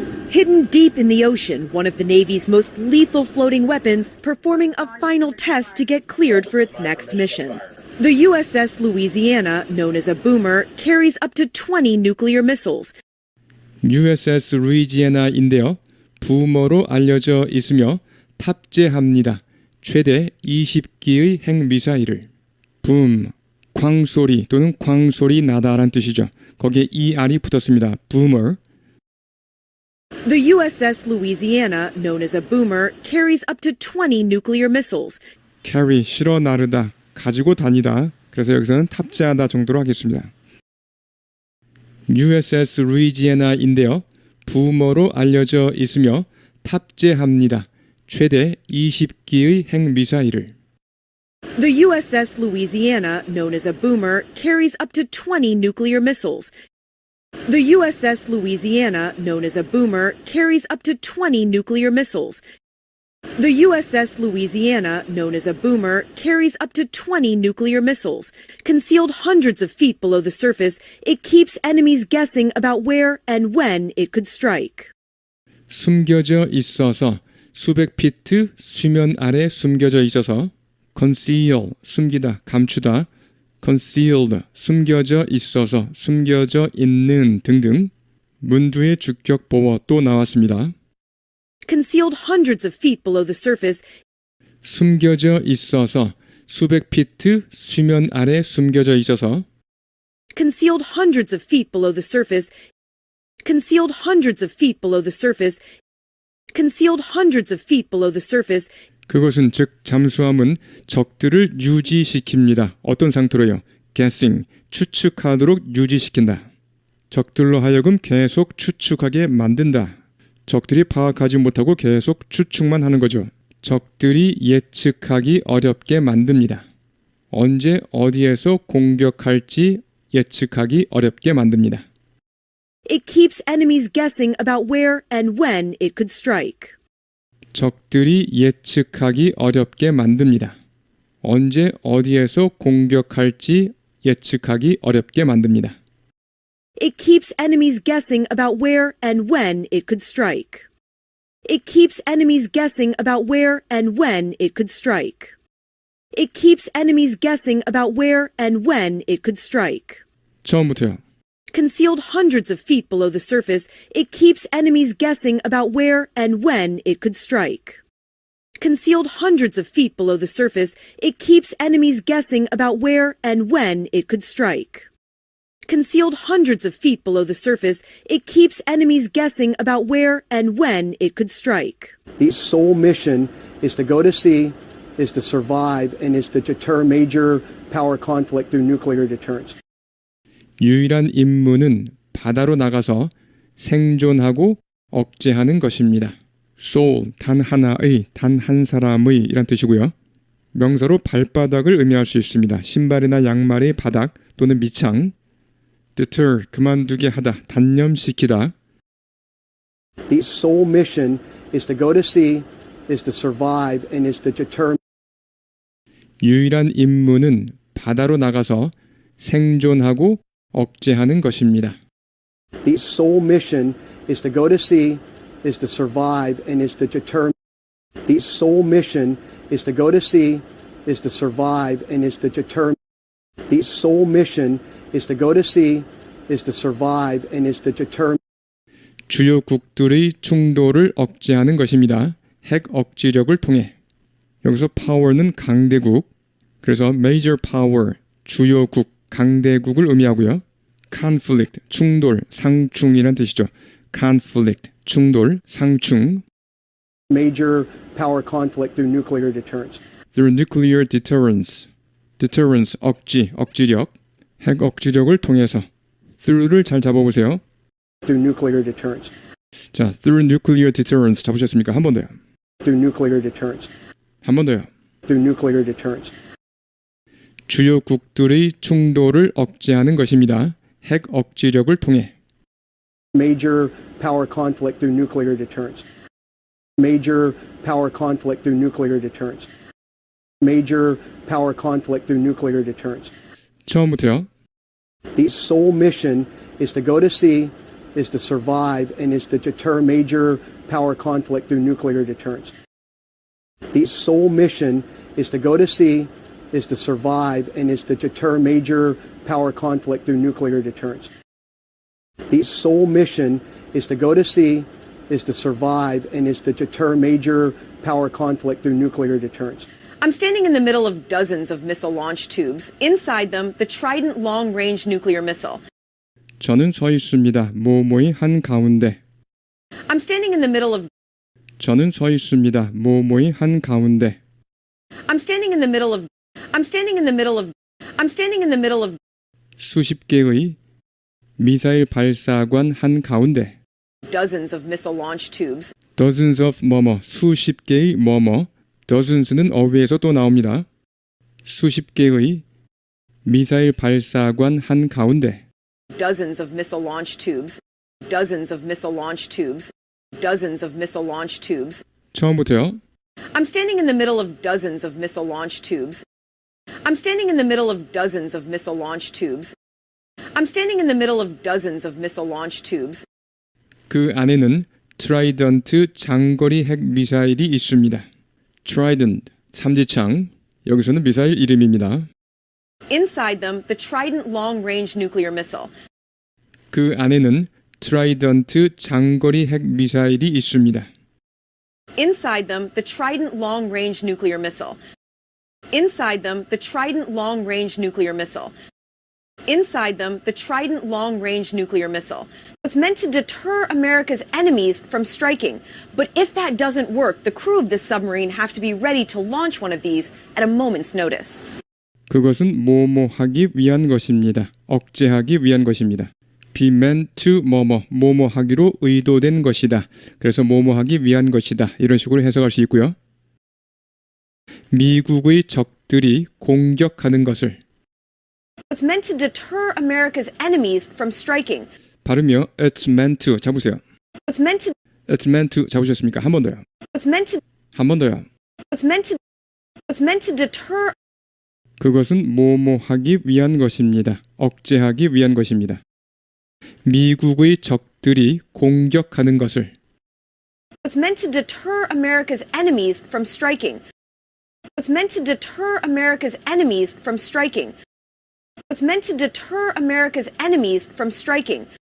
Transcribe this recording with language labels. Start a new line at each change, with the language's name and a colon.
English: Hidden deep in the ocean, one of the Navy's most lethal floating weapons, performing a final test to get cleared for its next mission. The USS Louisiana, known as a boomer, carries up to 20 nuclear missiles.
Korean: USS 루이지애나인데요. 부머로 알려져 있으며 탑재합니다. 최대 20기의 핵미사일을. 붐, 광소리 또는 광소리 나다란 뜻이죠. 거기에 ER이 붙었습니다.
English: boomer. The USS Louisiana, known as a boomer, carries up to 20 nuclear missiles.
Korean: carry, 실어 나르다, 가지고 다니다. 그래서 여기서는 탑재하다 정도로 하겠습니다. USS 루이지애나인데요. 부머로 알려져 있으며 탑재합니다. 최대 20기의 핵미사일을.
English: The USS Louisiana, known as a boomer, carries up to 20 nuclear missiles. The USS Louisiana, known as a boomer, carries up to 20 nuclear missiles. The USS Louisiana, known as a boomer, carries up to 20 nuclear missiles. Concealed hundreds of feet below the surface, it keeps enemies guessing about where and when it could strike.
Korean: 숨겨져 있어서, 수백 피트 수면 아래 숨겨져 있어서. conceal, 숨기다, 감추다. concealed, 숨겨져 있어서, 숨겨져 있는 등등. 문두의 주격 보어 또 나왔습니다. Concealed hundreds of feet below the surface, 숨겨져 있어서, 수백 피트 수면 아래 숨겨져 있어서. concealed hundreds of feet below the surface, concealed hundreds of feet below the surface, concealed hundreds of feet below the surface. 그것은 즉 잠수함은 적들을 유지시킵니다. 어떤 상태로요? guessing, 추측하도록 유지시킨다. 적들로 하여금 계속 추측하게 만든다. 적들이 파악하지 못하고 계속 추측만 하는 거죠. 적들이 예측하기 어렵게 만듭니다. 언제 어디에서 공격할지 예측하기 어렵게 만듭니다.
English: It keeps enemies guessing about where and when it could strike.
Korean: 적들이 예측하기 어렵게 만듭니다. 언제 어디에서 공격할지 예측하기 어렵게 만듭니다.
English: It keeps enemies guessing about where and when it could strike. It keeps enemies guessing about where and when it could strike. It keeps enemies guessing about where and when it could strike.
Korean: 처음부터요.
English: Concealed hundreds of feet below the surface, it keeps enemies guessing about where and when it could strike. Concealed hundreds of feet below the surface, it keeps enemies guessing about where and when it could strike. Concealed hundreds of feet below the surface, it keeps enemies guessing about where and when it could strike. The sole mission is to go to sea, is to survive, and is to deter major power conflict through nuclear deterrence.
Korean: 유일한 임무는 바다로 나가서 생존하고 억제하는 것입니다. soul, 단 하나의, 단 한 사람의 이란 뜻이고요. 명사로 발바닥을 의미할 수 있습니다. 신발이나 양말의 바닥 또는 밑창. deter, 그만두게 하다, 단념시키다.
English: The sole mission is to go to sea, is to survive, and is to deter.
Korean: 유일한 임무는 바다로 나가서 생존하고 억제하는 것입니다.
English: The sole mission is to go to sea, is to survive, and is to deter. The sole mission is to go to sea, is to survive, and is to deter. The sole mission is to go to sea, is to survive, and is to deter.
Korean: 주요국들의 충돌을 억제하는 것입니다. 핵 억지력을 통해. 여기서 power는 강대국, 그래서 major power, 주요국, 강대국을 의미하고요. conflict, 충돌, 상충이란 뜻이죠. conflict, 충돌, 상충.
English: Major power conflict through nuclear deterrence. through nuclear deterrence.
Korean: deterrence, 억지, 억지력. 핵 억지력을 통해서. through를 잘 잡아보세요.
English: Through nuclear deterrence.
Korean: 자,
English: through nuclear deterrence
Korean: 잡으셨습니까? 한 번 더요.
English: Through nuclear deterrence.
Korean: 한 번 더요.
English: Through nuclear deterrence.
Korean: 주요국들의 충돌을 억제하는 것입니다. 핵 억지력을 통해.
English: Major power conflict through nuclear deterrence. Major power conflict through nuclear deterrence. Major power conflict through nuclear deterrence.
Korean: 처음부터요.
English: The sole mission is to go to sea, is to survive, and is to deter major power conflict through nuclear deterrence. The sole mission is to go to sea, is to survive, and is to deter major power conflict through nuclear deterrence. The sole mission is to go to sea, is to survive, and is to deter major power conflict through nuclear deterrence. I'm standing in the middle of dozens of missile launch tubes. Inside them, the Trident long-range nuclear missile.
Korean: 저는 서 있습니다. 뭐뭐의 한 가운데.
English: I'm standing in the middle of
Korean: 저는 서 있습니다. 뭐뭐의 한 가운데.
English: I'm standing in the middle of I'm standing in the middle of I'm standing in the middle of
Korean: 수십 개의 미사일 발사관 한 가운데.
English: dozens of missile launch tubes. dozens of
Korean: 뭐뭐, 수십 개의 뭐뭐. dozens는 어휘에서 또 나옵니다. 수십 개의 미사일 발사관 한 가운데.
English: Dozens of missile launch tubes. Dozens of missile launch tubes. Dozens of missile launch tubes.
Korean: 처음부터요.
English: I'm standing in the middle of dozens of missile launch tubes. I'm standing in the middle of dozens of missile launch tubes. I'm standing in the middle of dozens of missile launch tubes.
Korean: 그 안에는 트라이던트 장거리 핵 미사일이 있습니다. Trident, 삼지창. 여기서는 미사일 이름입니다.
English: Inside them, the Trident long-range nuclear missile.
Korean: 그 안에는 트라이던트 장거리 핵 미사일이 있습니다.
English: Inside them, the Trident long-range nuclear missile. Inside them, the Trident long-range nuclear missile. Inside them, the Trident long-range nuclear missile. It's meant to deter America's enemies from striking. But if that doesn't work, the crew of this submarine have to be ready to launch one of these at a moment's notice.
Korean: 그것은 뭐뭐하기 위한 것입니다. 억제하기 위한 것입니다.
English: be meant to
Korean: 뭐뭐하기로 의도된 것이다. 그래서 뭐뭐하기 위한 것이다. 이런 식으로 해석할 수 있고요. 미국의 적들이 공격하는 것을
English: It's meant to deter America's enemies from striking.
Korean: 발음이요.
English: It's meant to
Korean: 잡으세요.
English: It's meant to. It's meant to
Korean: 잡으셨습니까? 한 번 더요.
English: It's meant to.
Korean: 한 번 더요.
English: It's meant to. It's meant to deter.
Korean: 그것은 뭐뭐하기 위한 것입니다. 억제하기 위한 것입니다. 미국의 적들이 공격하는 것을
English: It's meant to deter America's enemies from striking. It's meant to deter America's enemies from striking. It's meant to deter America's enemies from striking.